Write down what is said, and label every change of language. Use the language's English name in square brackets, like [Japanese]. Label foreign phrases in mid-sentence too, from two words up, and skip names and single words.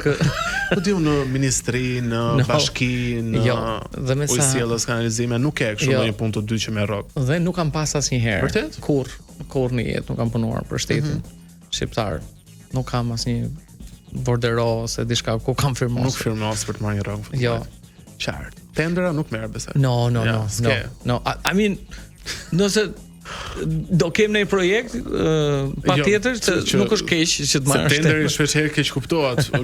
[Albanian] po diu në ministri, në bashki, në ujësiellës kanalizime, nuk ke kështu ndonjë punë të dytë që më rrok. Dhe nuk kam pas asnjëherë. Vërtet? Kurr në jetë nuk kam punuar për shtetin shqiptar. Nuk kam asnjë bordero ose diçka ku kam firmos. Nuk firmos për të marrë një rrogë. Jo. Qartë. Tendera nuk merr besoj. [English] No. I mean, [Albanian] nëse do kem në projekt patjetër që nuk është keq që të marrësh. Tenderi shpesh herë keq kuptohet.